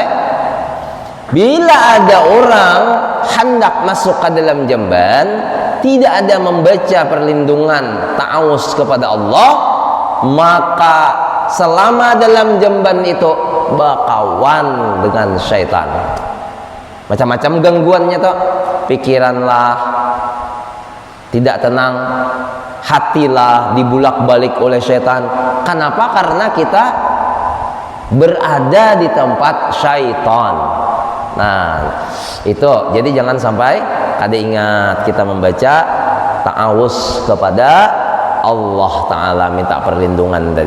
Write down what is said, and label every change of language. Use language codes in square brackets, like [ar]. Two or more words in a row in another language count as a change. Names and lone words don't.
[id] Bila ada orang hendak masuk ke dalam jamban, tidak ada membaca perlindungan ta'awuz kepada Allah, maka selama dalam jamban itu bakawan dengan syaitan. Macam-macam gangguannya tuh, pikiranlah tidak tenang, hatilah dibulak-balik oleh syaitan. Kenapa? Karena kita berada di tempat syaitan. Nah, itu jadi jangan sampai ada ingat kita membaca ta'awuz kepada Allah Ta'ala, minta perlindungan tadi.